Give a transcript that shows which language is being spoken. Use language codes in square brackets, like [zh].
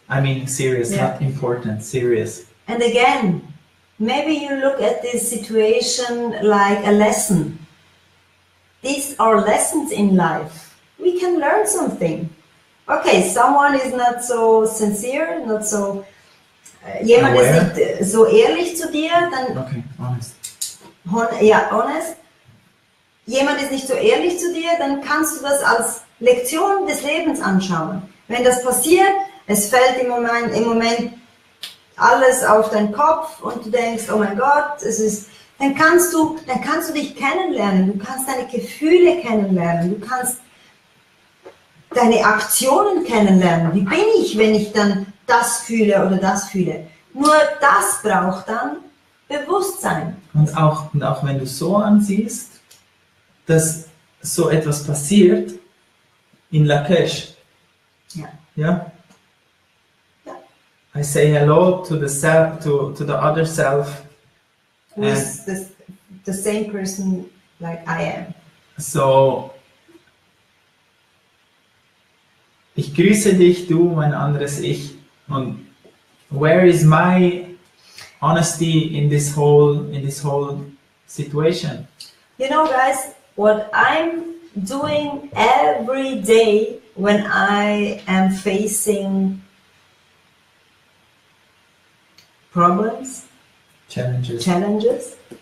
[en] I mean serious, not important, serious. And again, maybe you look at this situation like a lesson. These are lessons in life. We can learn something. Okay, someone is not so sincere, not so... [de] jemand ist nicht so ehrlich zu dir, dann... [en] Okay, honest. Honest. [de] Jemand ist nicht so ehrlich zu dir, dann kannst du das als Lektion des Lebens anschauen. Wenn das passiert, es fällt im Moment alles auf deinen Kopf und du denkst, oh mein Gott, dann kannst du dich kennenlernen, du kannst deine Gefühle kennenlernen, du kannst deine Aktionen kennenlernen. Wie bin ich, wenn ich dann das fühle oder das fühle? Nur das braucht dann Bewusstsein. Und auch wenn du so ansiehst, dass so etwas passiert in Lakesh. Ja? [en] I say hello to the self, to the other self. Who is the same person like I am. [de] So, ich grüße dich, du, mein anderes Ich. [en] Und where is my honesty in this whole situation? You know, guys, what I'm doing every day when I am facing problems, challenges.